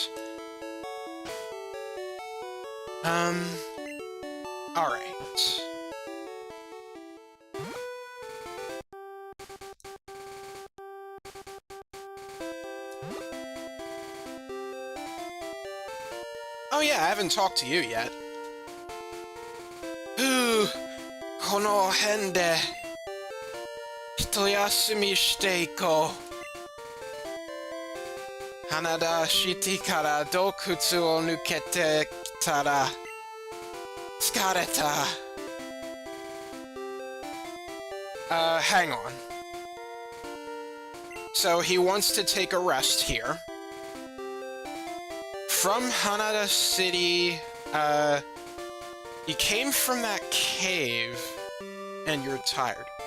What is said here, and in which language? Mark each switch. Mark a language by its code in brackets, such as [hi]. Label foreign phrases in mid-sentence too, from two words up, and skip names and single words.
[en] Alright. Oh yeah, I haven't talked to you yet. [ja] Ooh, この辺で一休みしていこう. ハナダシティから洞窟を抜けてきたら疲れた. [en] Hang on. So he wants to take a rest here. From Hanada City, you came from that cave, and you're tired.